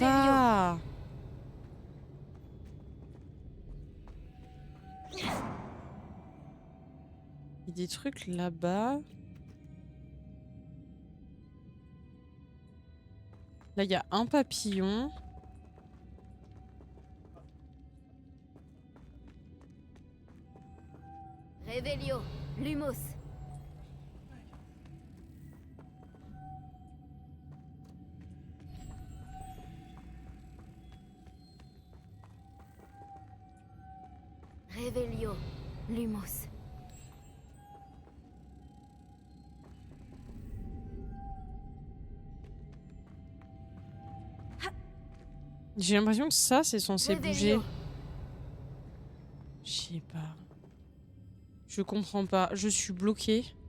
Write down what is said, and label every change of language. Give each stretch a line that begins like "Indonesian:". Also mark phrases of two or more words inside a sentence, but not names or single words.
French: pas. Il y a des trucs là-bas. Là, il y a un papillon. Révélio. Lumos. Révélio. Lumos. J'ai l'impression que ça, c'est censé bouger. Révélio. Je sais pas. Je comprends pas. Je suis bloquée.